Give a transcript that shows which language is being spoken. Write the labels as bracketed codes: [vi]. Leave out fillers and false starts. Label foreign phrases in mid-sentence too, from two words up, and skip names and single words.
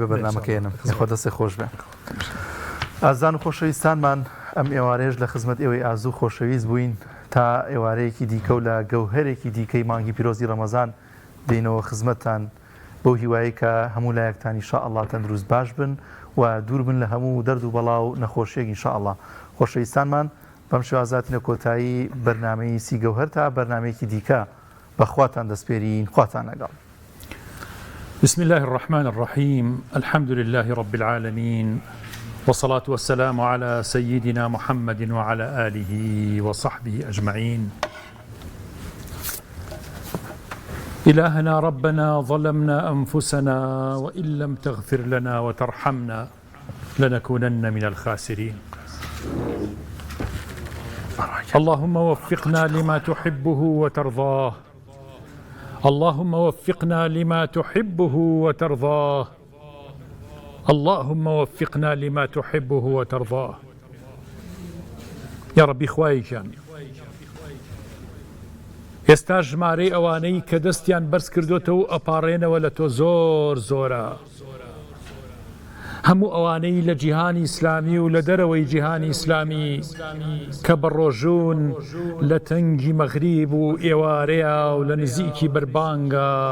[ckb] بەرنامەکەیەنم خۆ دەستێ خۆش بێ ئازان و خۆشەویستانمان ئەم ئێوارەیەش لە خزمەت ئێوەی ئازوو خۆشەویست بووین تا ئێوارەیەکی دیکە و لە گەوهەرێکی دیکەی مانگی پیرۆزی ڕەمەزان دێنەوە خزمەتتان بەو هیوایی کە هەموو لایەکتان ئینشاءالله تەندروست باش بن و دوور بن لە هەموو دەرد و بەڵا و نەخۆشیێک ئینشاءالله خۆشەویستانمان بەم شێوازاتینە کۆتایی بەرنامەی سی گەوهەر تا بەرنامەیەکی دیکە بەخواتان دەسپێرین خواتان لەگەڵ [ar] بسم الله الرحمن الرحيم الحمد لله رب العالمين والصلاة والسلام على سيدنا محمد وعلى آله وصحبه أجمعين إلهنا ربنا ظلمنا أنفسنا وإن لم تغفر لنا وترحمنا لنكونن من الخاسرين اللهم وفقنا لما تحبه وترضاه اللهم وفقنا لما تحبه وترضاه اللهم وفقنا لما تحبه وترضاه يا ربي [ckb] خوايشان ئێستا ژمارەی ئەوانەی کە دەستیان بەرز کردوتەوە ئەپارڕێنەوە لە تۆ زۆر زۆرە هەموو ئەوانەی لە جیهانی ئیسلامی و لە دەرەوەی جیهانی ئیسلامی کە بەڕۆژوون لە تەنگی مەغریب و ئێوارەیە و لە نزیکی بەربانگە